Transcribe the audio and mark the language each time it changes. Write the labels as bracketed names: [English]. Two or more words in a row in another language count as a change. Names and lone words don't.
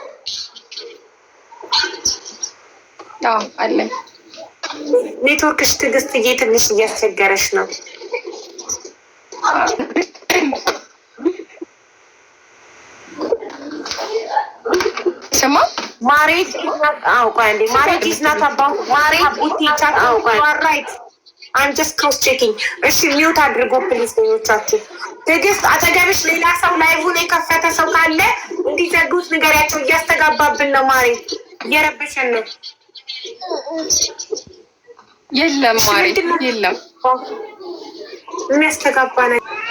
[Amharic] አዎ አለኝ። ኔትወርክሽ ትዕግስትዬ ትንሽ እያስቸገረሽ ነው። ስማ ማሬት ማሬት [English] is not about [Amharic] ማሬት ኡቲቻት ራይት [English] I'm just cross checking። [Amharic] እሺ ሚውት አድርጎ ፕሊዝ ሌሎቻችሁ። ትዕግስት አጠገብሽ ሌላ ሰው ላይቭን የከፈተ ሰው ካለ እንዲዘጉት ንገሪያቸው። እያስተጋባብን ነው ማሬት። እየረበሸን ነው። የለም ማሪ የለም። የሚያስተጋባ ነው።